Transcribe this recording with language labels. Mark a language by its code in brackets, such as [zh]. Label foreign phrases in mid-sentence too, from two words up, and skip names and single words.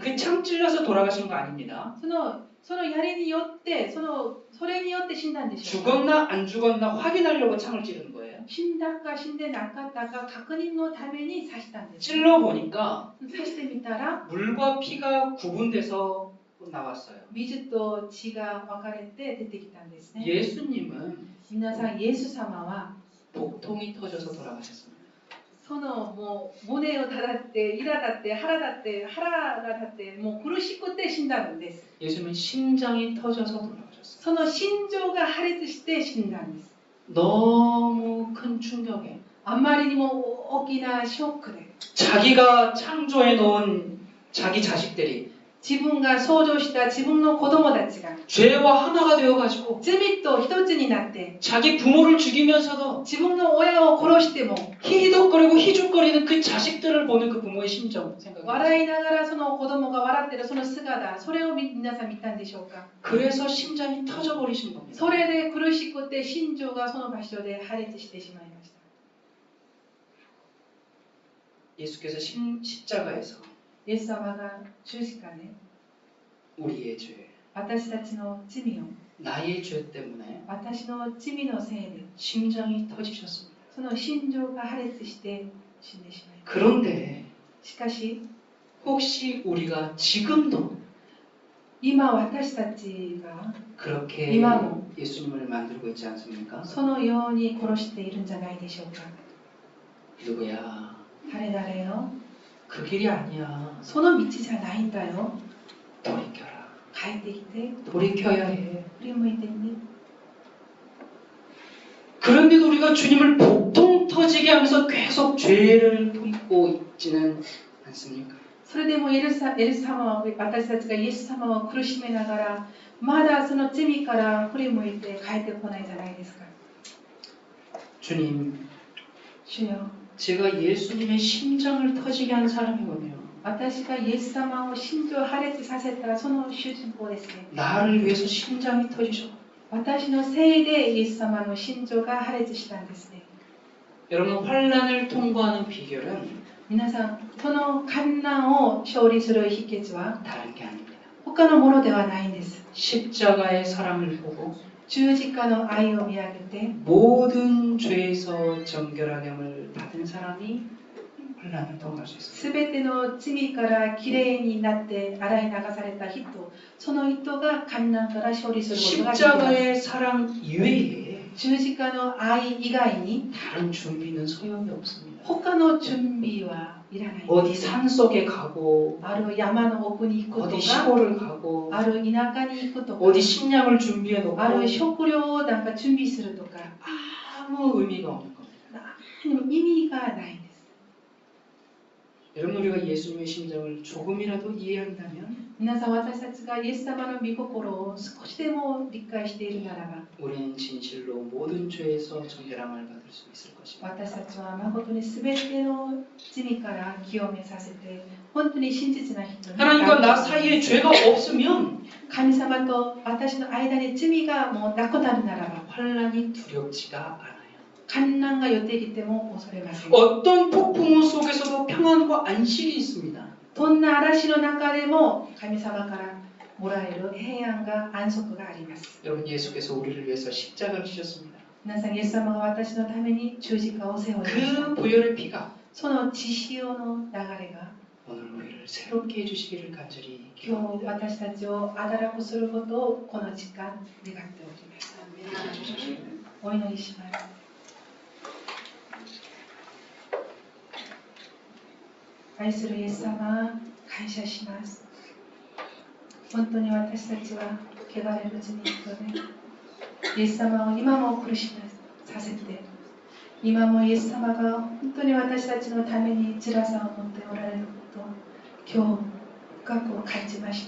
[ko] 그 참 찔려서 돌아가신 거 아닙니다. [ja] その槍によってそれによって死んだんでしょうか [ko] 죽었나 안 죽었나 확인하려고 참을 찌르는 거예요. [ja] 死んだか死んでなかったか確認のために刺したんです [ko] 찔러 보니까 [ja] 刺してみたら [ko] 물과 피가 구분돼서 나왔어요. [ja] 水と血が分かれて出てきたんですね [ko] 예수님은 [ja] 皆さんイエス様は [ko] 복통이 터져서 돌아가셨습니다. [ja] そのもう胸をただって苛立って腹が立ってもう苦しくて死んだんです [ko] 예수님은 심장이 터져서 돌아가셨어요. [ja] その心臓が破裂して死んだんです [ko] 너무 큰 충격에 [ja] あまりにも大きなショックで [ko] 자기가 창조해 놓은 자기 자식들이 [ja] 自分が創造した自分の子供たちが [ko] 죄와 하나가 되어가지고 [ja] 罪と一つになって [ko] 자기 부모를 죽이면서도 [ja] 自分の親を殺しても [ko] 희덕거리고 희죽거리는 그 자식들을 보는 그 부모의 심정 생각해보세요. [ja] 笑いながらその子供が笑ってるその姿それを皆さん見たんでしょうか [ko] 그래서 심장이 터져버리신 겁니다. [ja] それで苦しくて心臓がその場所で破裂してしまいました [ko] 예수께서 십자가에서 [ja] イエス様が十字架で [ko] 우리의 죄, [ja] 私たちの罪を [ko] 나의 죄 때문에 [ja] 私の罪のせいで [ko] 심장이 터지셨습니다. [ja] その心臓が破裂して死んでしまいま [ko] 그런데 [ja] すしかし [ko] 혹시 우리가 지금도 [ja] 今私たちが [ko] 그렇게 이마모. 예수님을 만들고 있지 않습니까? [ja] そのように殺しているんじゃないでしょうか [ko] 누구야? [ja] 誰々よ [ko] 그 길이 아니야. [ja] その道じゃないんだよ [ko] 돌이켜라. [ja] 帰ってきて [ko] 돌이켜야 해. [ja] 振り向いてね [ko] 그런데도 우리가 주님을 복통 터지게 하면서 계속 죄를 품고 있지는 않습니까? [ja] それでもエル様は私たちがイエス様を苦しめながらまだその罪から振り向いて帰ってこないじゃないですか [ko] 주님, [ja] 主よ [ko] 제가 예수님의 심장을 터지게 한 사람이군요. [ja] 私がイエス様を心臓破裂させたその主人公ですね [ko] 나를 위해서 심장이 터지셨고 [ja] 私のせいでイエス様の心臓が破裂したんですね [ko] 여러분 환란을 통과하는 비결은 [ja] 皆さんその困難を勝利する秘訣は [ko] 다른 게 아닙니다. [ja] 他のものではないんです [ko] 십자가의 사랑을 보고 [ja] 十字架の愛を見上げて [ko] 모든 죄에서 정결하게 받은 사람이 환란을 통과할 수 있습니다. [ja] すべての罪からきれいになって洗い流された人、その人が患難から勝利することができます。 [ko] 십자가의 사랑 이외에 [ja] 十字架の愛以外に [ko] 다른 준비는 소용이 없습니다. [ja] 他の準備はいらない。 [ko] 어디 산 속에 가고 [ja] ある山の奥に行くと [ko] 어디 [ja] か、 [ko] 시골을 가고 [ja] ある田舎に行くとか、 [ko] 어디 식량을 준비해 놓고 [ja] ある食料をなんか準備するとか、 [ko] 아무 의미가 없는 겁니다. [ja] 何も意味がないんです。 [ko] 여러분 우리가 예수님의 심정을 조금이라도 이해한다면 [ja] 皆さん、私たちがイエス様の御心を少しでも理解しているならば、 [ko] 우리는 진실로 모든 죄에서 정결함을 받을 수 있을 것입니다. [ja] 私たちは誠に全ての罪から清めさせて、本当に真実な人に [ko] 하나님과 나 사이에 죄가 없으면 [ja] 神様と私の間に罪がもうなくなるならば、 [ko] 환란이 두렵지가 않아요. [ja] 患難が寄ってきても恐れません。 [ko] 어떤 폭풍우 속에서도 평안과 안식이 있습니다. [ja] どんな嵐の中でも神様からもらえる平安が安息があります。 [ko] 여러분 예수께서 우리를 위해서 십자가를 지셨습니다. [ja] 皆さん、イエス様が私のために十字架を背負いました。 [ko] 그 보혈의 피가 [ja] その血潮の流れが [ko] 오늘 우리를 새롭게 해주시기를 간절히 [ja] 今日 [ko] 기도합니다. [ja] 私たちを新くすることをこの時間願っております。お祈りします。愛するイエス様、感謝します。本当に私たちは汚れる罪人で、イエス様を今も苦しめさせて、今もイエス様が本当に私たちのために辛さを持っておられることを今日深く感じました。